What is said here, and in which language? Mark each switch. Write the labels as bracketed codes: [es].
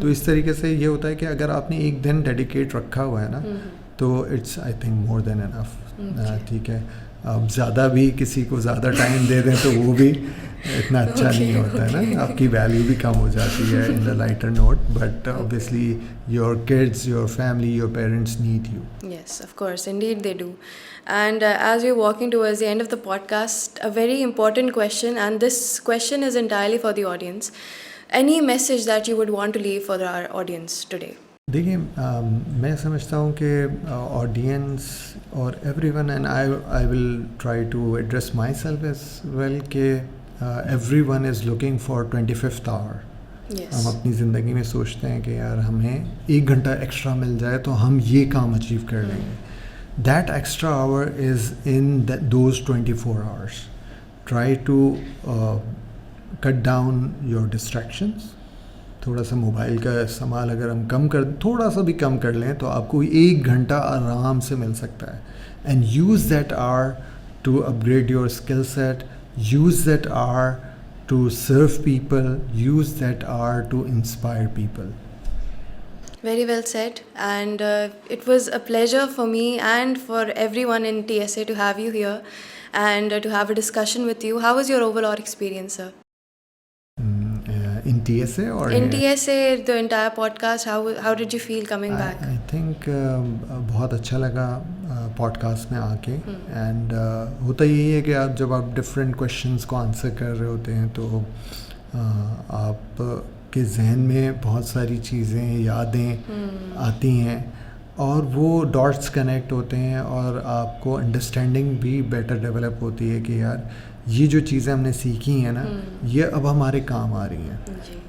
[hi] तो इस तरीके से ये होता है कि अगर आपने एक दिन डेडिकेट रखा हुआ है ना, तो [en] It's I think more than enough. [hi] ठीक है, अब ज़्यादा भी किसी को ज़्यादा टाइम दे दें तो वो भी इतना अच्छा नहीं होता है ना, आपकी वैल्यू भी कम हो जाती है [en] In the lighter note. But obviously your kids, your family, your parents need you. Yes, of course, indeed they do. And as we're walking towards the end of the podcast, a very important question, and this question is entirely for the audience. Any message that you would want to leave for our audience today? [hi] देखिए, मैं समझता हूँ कि audience और [en] Everyone, and I will try to address my self as well, कि everyone is looking for 25th hour. Yes. [hi] हम अपनी ज़िंदगी में सोचते हैं कि यार हमें 1 घंटा एक्स्ट्रा मिल जाए तो हम ये काम अचीव कर लेंगे. [en] That extra hour is in those 24 hours. Try to cut down your distractions. [hi] थोड़ा सा मोबाइल का इस्तेमाल अगर हम थोड़ा सा भी कम कर लें तो आपको 1 घंटा आराम से मिल सकता है. [en] And use that hour to upgrade your skill set. Use that hour to serve people. Use that hour to inspire people. Very well said. And it was a pleasure for me and for everyone in TSA to have you here and to have a discussion with you. How was your overall experience, sir? In TSA or in TSA, the entire podcast, how did you feel coming back? I think [hi] बहुत अच्छा लगा podcast में आके. And होता यही है कि जब आप डिफरेंट क्वेश्चंस को आंसर कर रहे होते हैं तो आप के जहन में बहुत सारी चीज़ें, यादें आती हैं और वो डॉट्स कनेक्ट होते हैं और आपको अंडरस्टैंडिंग भी बेटर डेवलप होती है कि यार ये जो चीज़ें हमने सीखी हैं ना, ये अब हमारे काम आ रही हैं.